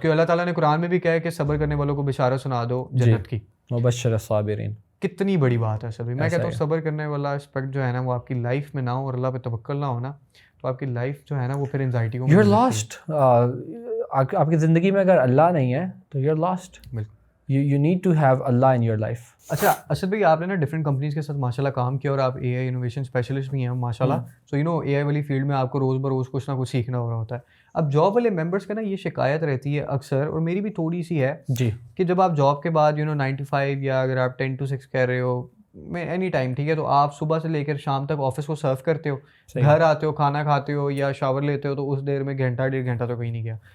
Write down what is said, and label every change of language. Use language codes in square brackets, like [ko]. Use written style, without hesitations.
[hi] क्यों अल्लाह ताला ने कुरान में भी कहा है कि सब्र करने वालों को बिशारत सुना दो जन्नत की, मुबश्शिर साबिरीन. कितनी बड़ी बात है सभी. मैं कहता हूँ सब्र करने वाला एस्पेक्ट जो है ना वो आपकी लाइफ में ना हो और अल्लाह पे तवक्कल ना हो ना, तो आपकी लाइफ जो है ना वो फिर एंजाइटी को, [en] you're lost. [hi] आपकी ज़िंदगी में अगर अल्लाह नहीं है तो [en] you're lost. You need to have Allah in your life. [hi] अच्छा असद भाई, आपने ना डिफरेंट कंपनीज के साथ माशाल्लाह काम किया और आप AI इनोवेशन स्पेशलिस्ट भी हैं माशाल्लाह. सो AI वाली फील्ड में आपको रोज़ बरोज़ कुछ ना कुछ सीखना हो रहा होता है. अब जॉब वाले मेंबर्स का ना ये शिकायत रहती है अक्सर, और मेरी भी थोड़ी सी है जी, कि जब आप जॉब के बाद 9 to 5 या अगर आप 10 to 6 कह रहे हो, मैं [en] any time [hi] ठीक है, तो आप सुबह से लेकर शाम तक ऑफिस को सर्व करते हो, घर आते हो, खाना खाते हो या शावर लेते हो, तो उस देर में घंटा 1.5 घंटा तो कहीं नहीं गया.